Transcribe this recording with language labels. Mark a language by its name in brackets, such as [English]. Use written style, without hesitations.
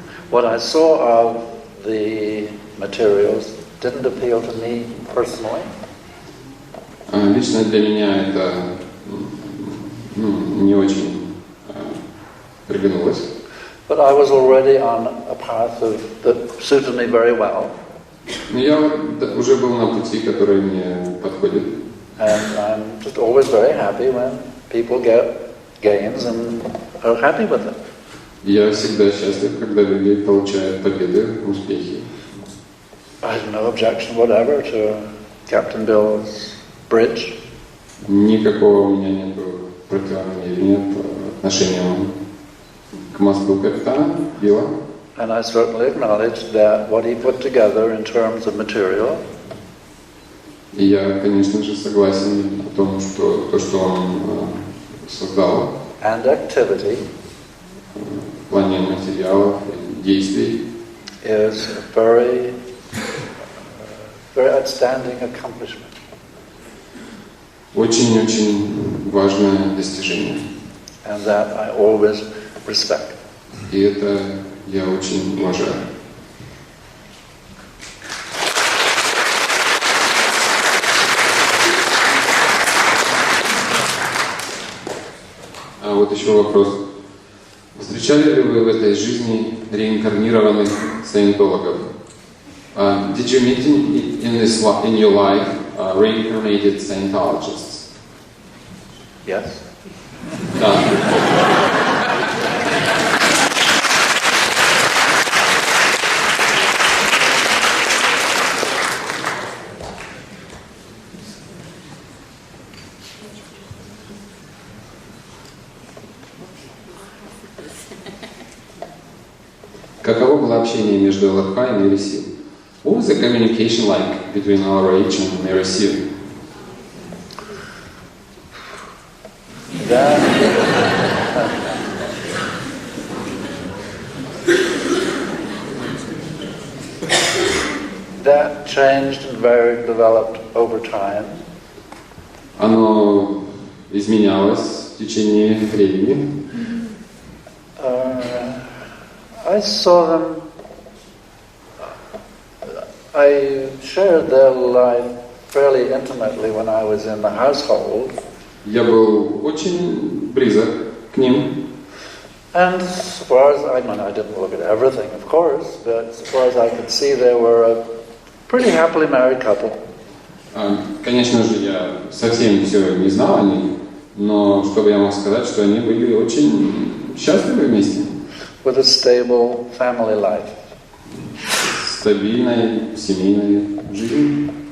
[English] What I saw of the materials didn't appeal to me personally. [Russian] Лично для меня это не очень приглянулось. [English] But I was already on a path that suited me very well. [Russian] Но я уже был на пути, который мне подходит. [English] And I'm just always very happy when people get gains and are happy with it. [Russian] Я всегда счастлив, когда люди получают победы, успехи. [English] I have no objection whatever to Captain Bill's bridge. [Russian] Никакого у меня нет противонамерения по отношению к мосту капитана Билла. [English] And I certainly acknowledge that what he put together in terms of material. [Russian] И я, конечно же, согласен о том, что то, что он создал, [English] and activity [Russian] в плане материалов и действий, [English] is a very outstanding accomplishment. [Russian] Очень-очень важное достижение. [English] And that I always respect. [Russian] И это я очень уважаю. А вот еще вопрос. Встречали ли вы в этой жизни реинкарнированных саентологов? [English] Did you meet in your life reincarnated Scientologists? Yes. [Russian] Да. каково было общение между ЛФХ и Мэри Сью? [English] What was the communication like between LRH and Mary Sue? That changed and varied, developed over time. [Russian] Оно изменялось в течение времени. [English] I saw them. I shared their life fairly intimately when I was in the household. [Russian] Я был очень близок к ним. [English] And as far as I didn't look at everything, of course, but as far as I could see, they were a pretty happily married couple. [Russian] Конечно же, я совсем все не знал о них, но чтобы я мог сказать, что они были очень счастливы вместе. [English] With a stable family life. [Russian] Стабильной семейной жизнью.